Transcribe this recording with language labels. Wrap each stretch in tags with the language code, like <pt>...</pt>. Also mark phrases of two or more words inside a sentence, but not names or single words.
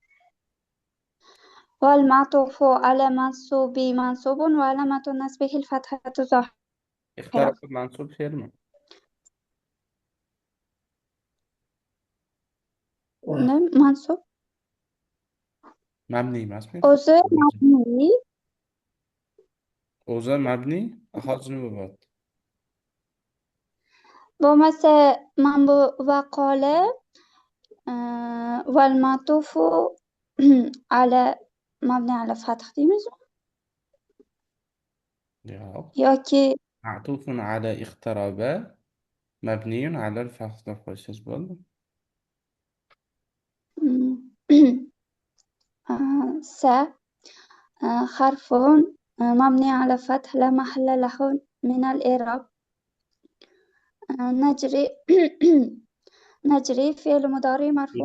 <ar>والمعطوف على منصوب وعلامة نصبه الفتحة الظاهرة. اقترب منصوب فعل. منصوب</ar> <uz>مبني emasmi? o'zi mabniy. O'zi mabni, hozir nima bo'lyapti? bo'lmasa bu vaqola</uz> <ar>والمعطوف على مبني على فتح</ar> <uz>deymizmi Yo'q. yoki</uz> <ar>معطوف على اقترب مبني على الفتح</ar> <uz>deb qo'ysangiz bo'ldi.</uz> <ar>س حرف مبني على فتح لا محل له من الإعراب. نجري نجري فعل مضارع مرفوع</ar>